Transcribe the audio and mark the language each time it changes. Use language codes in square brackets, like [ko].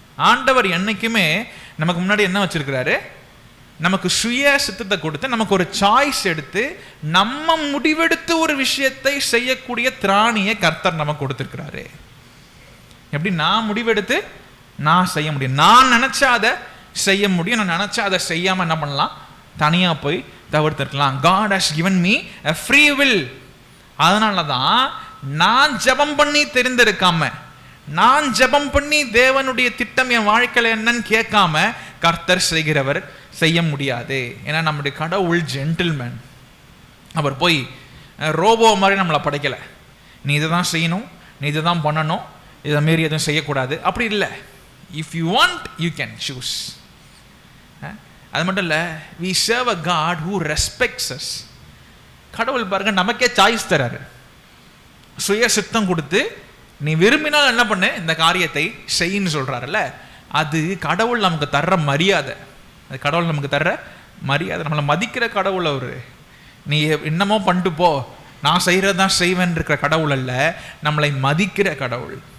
[ta] ஆண்டவர் என்னைக்குமே நமக்கு முன்னாடி என்ன வச்சிருக்கிறாரு, நமக்கு சுய சித்தத்தை கொடுத்து நமக்கு ஒரு சாய்ஸ் எடுத்து நம்ம முடிவெடுத்து ஒரு விஷயத்தை செய்யக்கூடிய திராணியை கர்த்தர் நமக்கு கொடுத்துருக்கிறாரு. எப்படி நான் முடிவெடுத்து நான் செய்ய முடியும், நான் நினைச்சா அதை செய்ய முடியும், நான் நினைச்சா அதை செய்யாம என்ன பண்ணலாம், தனியா போய் தவிர்த்திருக்கலாம். [en] God has given me a free will. [ta] அதனால தான் நான் ஜெபம் பண்ணி தெரிந்திருக்காம, நான் ஜெபம் பண்ணி தேவனுடைய திட்டம் என் வாழ்க்கையில் என்னன்னு கேட்காம கர்த்தர் செய்கிறவர் செய்ய முடியாது. ஏன்னா நம்முடைய கடவுள் ஜென்டில்மேன். அவர் போய் ரோபோ மாதிரி நம்மளை படைக்கலை, நீ இதை தான் செய்யணும், நீ இதை தான் பண்ணணும், இதை மாரி எதுவும் செய்யக்கூடாது, அப்படி இல்லை. [en] If you want you can choose. [ta] அது மட்டும் இல்லை, [en] we serve a God who respects us. [ta] கடவுள் பாருங்க நமக்கே சாய்ஸ் தராரு, சுய சித்தம் கொடுத்து நீ விரும்பினால் என்ன பண்ணு, இந்த காரியத்தை செய்யின்னு சொல்றாருல்ல. அது கடவுள் நமக்கு தர்ற மரியாதை, அது கடவுள் நமக்கு தர்ற மரியாதை. நம்மளை மதிக்கிற கடவுள் அவரு. நீ என்னமோ பண்ணிட்டு போ, நான் செய்கிறதான் செய்வேன் இருக்கிற கடவுள் அல்ல, நம்மளை மதிக்கிற கடவுள்.